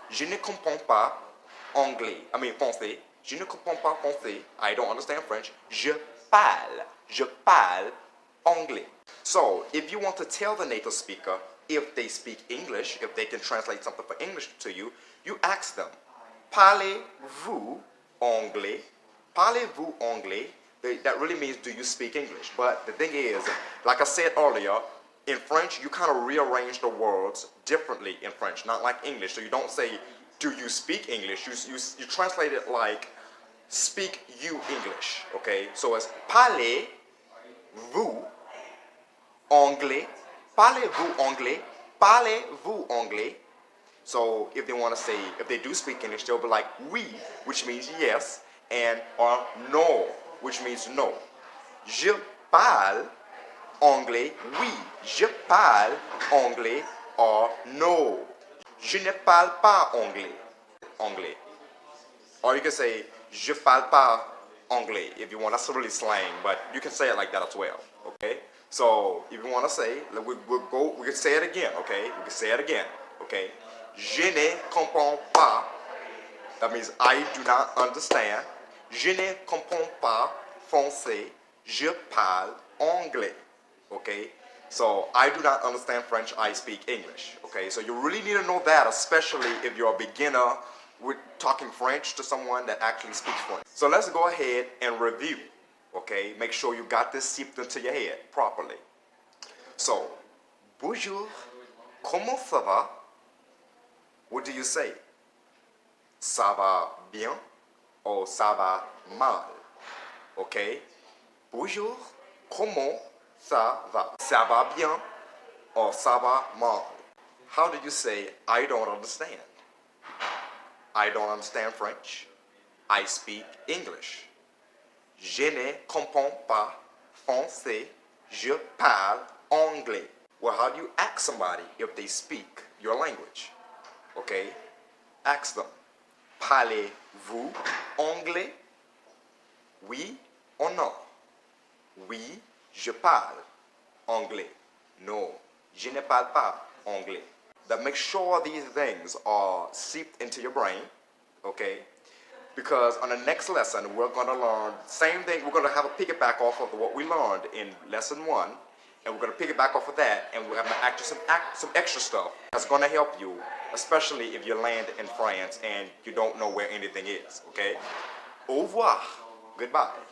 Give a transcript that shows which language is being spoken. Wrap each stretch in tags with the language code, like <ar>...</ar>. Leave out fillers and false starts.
<fr>Je ne comprends pas anglais.</fr> <en>I mean</en> <fr>français. Je ne comprends pas français.</fr> <en>I don't understand French.</en> <fr>Je parle anglais.</fr> <en>So, if you want to tell the native speaker if they speak English, if they can translate something for English to you, you ask them,</en> <fr>parlez-vous anglais? Parlez-vous anglais?</fr> <en>That really means, do you speak English? But the thing is, like I said earlier, in French, you kind of rearrange the words differently in French, not like English. So you don't say, do you speak English? You translate it like, speak you English, okay? So it's</en> <fr>parlez-vous anglais? Parlez-vous anglais? Parlez-vous anglais?</fr> <en>So if they want to say, if they do speak English, they'll be like oui, which means yes, and or no, which means no.</en> <fr>Je parle anglais, oui. Je parle anglais,</fr> <en>or no.</en> <fr>Je ne parle pas anglais. Anglais.</fr> <en>Or you can say,</en> <fr>je parle pas anglais</fr> <en>if you want. That's really slang, but you can say it like that as well. Okay? So if you want to say, we can say it again, okay? We can say it again, okay?</en> <fr>Je ne comprends pas.</fr> <en>That means I do not understand.</en> <fr>Je ne comprends pas français. Je parle anglais. Okay?</fr> <en>So I do not understand French. I speak English. Okay? So you really need to know that, especially if you're a beginner with talking French to someone that actually speaks French. So let's go ahead and review. Okay? Make sure you got this seeped into your head properly.</en> <fr>So, bonjour, comment ça va?</fr> <en>What do you say?</en> <fr>Ça va bien</fr> <en>or</en> <fr>ça va mal?</fr> <en>Okay?</en> <fr>Bonjour, comment ça va? Ça va bien or ça va mal?</fr> <en>How do you say, I don't understand? I don't understand French. I speak English.</en> <fr>Je ne comprends pas français. Je parle anglais.</fr> <en>Well, how do you ask somebody if they speak your language? Okay? Ask them,</en> <fr>parlez-vous anglais? Oui or non? Oui, je parle anglais. No, je ne parle pas anglais.</fr> <en>That make sure these things are seeped into your brain, okay? Because on the next lesson, we're going to learn the same thing. We're going to have a piggyback off of what we learned in lesson 1, and we're going to piggyback off of that, and we're going to add some extra stuff that's going to help you, especially if you land in France and you don't know where anything is, okay?</en> <fr>Au revoir.</fr> <en>Goodbye.</en>